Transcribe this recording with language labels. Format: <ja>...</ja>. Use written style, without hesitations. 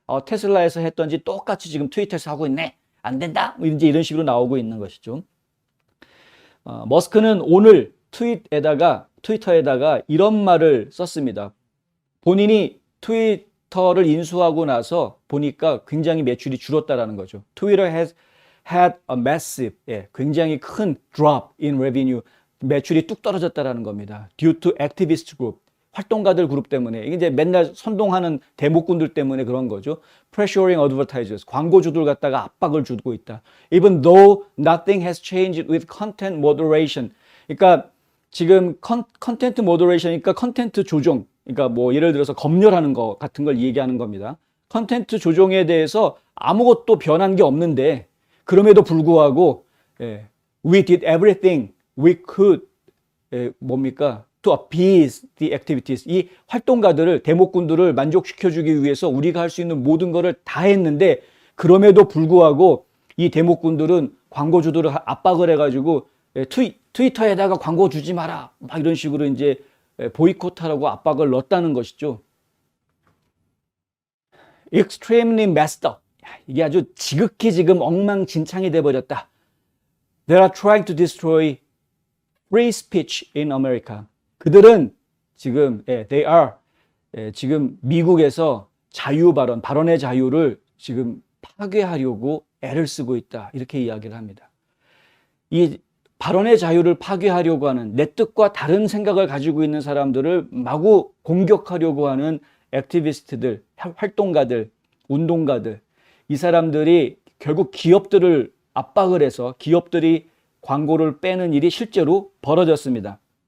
<ko>테슬라에서 했던지 똑같이 지금 트위터에서 하고 있네, 안 된다, 이제 이런 식으로 나오고 있는 것이죠. 머스크는 오늘 트위터에다가 이런 말을 썼습니다. 본인이 트위터를 인수하고 나서 보니까 굉장히 매출이 줄었다라는 거죠.</ko> <en>Twitter has had a massive,</en> <ko>굉장히 큰</ko> <en>drop in revenue,</en> <ko>매출이 뚝 떨어졌다라는 겁니다.</ko> <en>Due to activist group,</en> <ko>활동가들 그룹 때문에, 이게 이제 맨날 선동하는 대목꾼들 때문에 그런 거죠.</ko> <en>Pressuring advertisers,</en> <ko>광고주들 갖다가 압박을 주고 있다.</ko> <en>Even though nothing has changed with content moderation.</en> <ko>그러니까 지금 컨텐트 모더레이션이니까 컨텐트 조정, 그러니까 뭐 예를 들어서 검열하는 거 같은 걸 얘기하는 겁니다. 컨텐트 조정에 대해서 아무것도 변한 게 없는데 그럼에도 불구하고</ko> <en>we did everything we could</en> <ko>뭡니까?</ko> <en>to appease the activities.</en> <ko>이 활동가들을, 대목꾼들을 만족시켜주기 위해서 우리가 할 수 있는 모든 거를 다 했는데 그럼에도 불구하고 이 대목꾼들은 광고주들을 압박을 해가지고 트위터에다가 광고 주지 마라, 막 이런 식으로 이제 보이콧하라고 압박을 넣었다는 것이죠.</ko> <en>Extremely messed up.</en> <ko>이게 아주 지극히 지금 엉망진창이 돼버렸다.</ko> <en>They are trying to destroy free speech in America.</en> <ko>그들은 지금</ko> <en>they are</en> <ko>지금 미국에서 자유 발언, 발언의 자유를 지금 파괴하려고 애를 쓰고 있다. 이렇게 이야기를 합니다. 이 발언의 자유를 파괴하려고 하는, 내 뜻과 다른 생각을 가지고 있는 사람들을 마구 공격하려고 하는 액티비스트들, 활동가들, 운동가들, 이 사람들이 결국 기업들을 압박을 해서 기업들이 광고를 빼는 일이 실제로 벌어졌습니다.</ko>